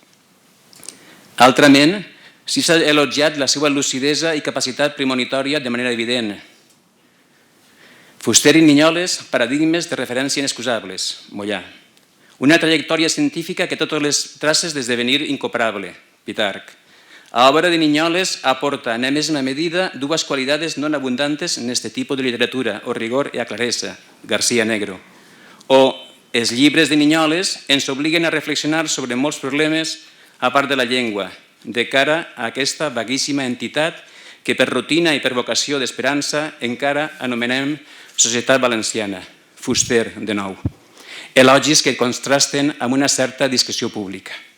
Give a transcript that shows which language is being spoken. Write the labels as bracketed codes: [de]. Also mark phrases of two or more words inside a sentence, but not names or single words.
[ca] Altrament, sí s'ha elogiat la seva lucidesa i capacitat premonitòria de manera evident. Fuster i Niñoles, paradigmes de referència inexcusables, Mollà. Una trajectòria científica que totes les traces d'esdevenir incomparable, Pitarch. [gl] A obra de Niñoles aporta na mesma medida dues qualidades non abundantes neste tipo de literatura, o rigor e a clareza, García Negro. [ca] O els llibres de Niñoles ens obliguen a reflexionar sobre molts problemes a part de la llengua, de cara a aquesta vaguíssima entitat que per rutina i per vocació d'esperança encara anomenem Societat Valenciana, Fuster, de nou. Elogis que contrasten amb una certa discreció pública.